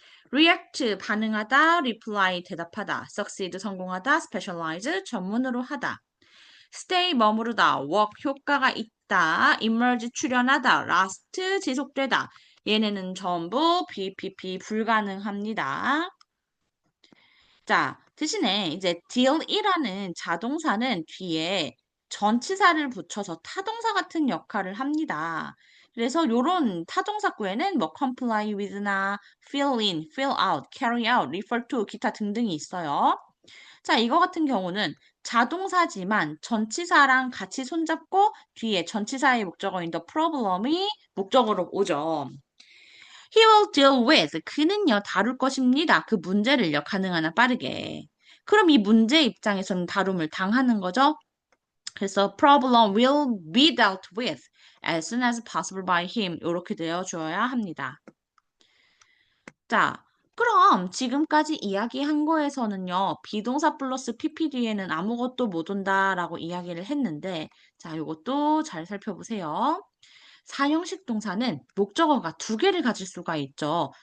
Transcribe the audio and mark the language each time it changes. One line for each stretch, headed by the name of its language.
Korean: react 반응하다, reply 대답하다, succeed 성공하다, specialize 전문으로 하다, stay 머무르다, work 효과가 있다, emerge 출현하다, last 지속되다. 얘네는 전부 BPP 불가능합니다. 자, 대신에 이제 deal이라는 자동사는 뒤에 전치사를 붙여서 타동사 같은 역할을 합니다. 그래서 요런 타동사구에는 뭐
English: comply with나 fill in, fill out, carry out, refer to,
Korean: 기타 등등이 있어요. 자, 이거 같은 경우는 자동사지만 전치사랑 같이 손잡고 뒤에 전치사의 목적어인 the problem이 목적어로 오죠.
English: He will deal with.
Korean: 그는요, 다룰 것입니다. 그 문제를요, 가능한 한 빠르게. 그럼 이 문제 입장에서는 다룸을 당하는 거죠.
English: 그래서 problem will be dealt with as soon as possible by him.
Korean: 이렇게 되어 주어야 합니다. 자, 그럼 지금까지 이야기한 거에서는요, 비동사 플러스 PPD에는 아무것도 못 온다라고 이야기를 했는데, 자, 이것도 잘 살펴보세요. 사형식 동사는 목적어가 두 개를 가질 수가 있죠.